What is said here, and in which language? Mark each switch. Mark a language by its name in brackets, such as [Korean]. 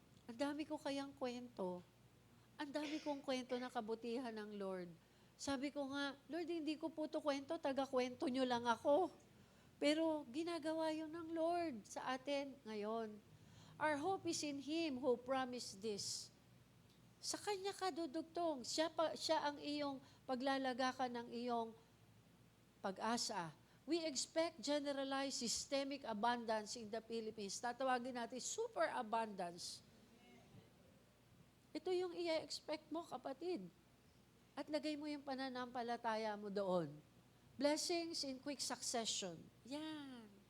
[Filipino] Ang dami ko kayang kwento. Ang dami kong kwento na kabutihan ng Lord. Sabi ko nga, Lord, hindi ko po ito kwento, taga-kwento nyo lang ako. Pero ginagawa yun ng Lord sa atin ngayon. [English] Our hope is in Him who promised this. [Filipino] Sa Kanya ka dudugtong. Siya ang iyong paglalagakan ng iyong pag-asa. [English] We expect generalized systemic abundance in the Philippines. [Filipino] Tatawagin natin super abundance. Ito yung i-expect mo, kapatid. At lagay mo yung pananampalataya mo doon. [English] Blessings in quick succession. [Filipino] Yan.